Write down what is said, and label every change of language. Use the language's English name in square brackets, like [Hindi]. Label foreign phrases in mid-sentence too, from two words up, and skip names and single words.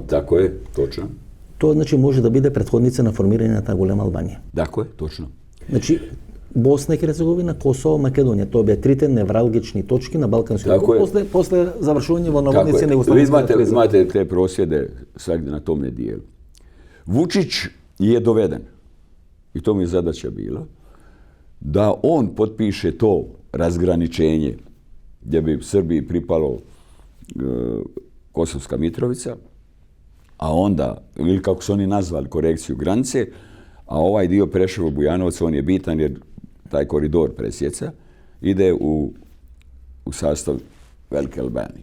[Croatian] Tako je, točno. [Macedonian] Тоа значи може да биде претходница на формирање на голема Албанија. [Croatian] Tako je, točno. [Macedonian] Значи Босна и Херцеговина, Косово, Македонија, тоа беа трите невралгични точки на Балканскиот пут после завршување во наводници на Југославенската криза. [Croatian] Imate te prosvjede svagdje na tome dijelu. Vučić je doveden, i to mi je zadaća bila, da on potpiše to razgraničenje gdje bi Srbiji pripalo Kosovska Mitrovica, a onda, ili kako su oni nazvali, korekciju granice, a ovaj dio Preševo-Bujanovac, on je bitan jer taj koridor presjeca, ide u sastav Velike Albanije.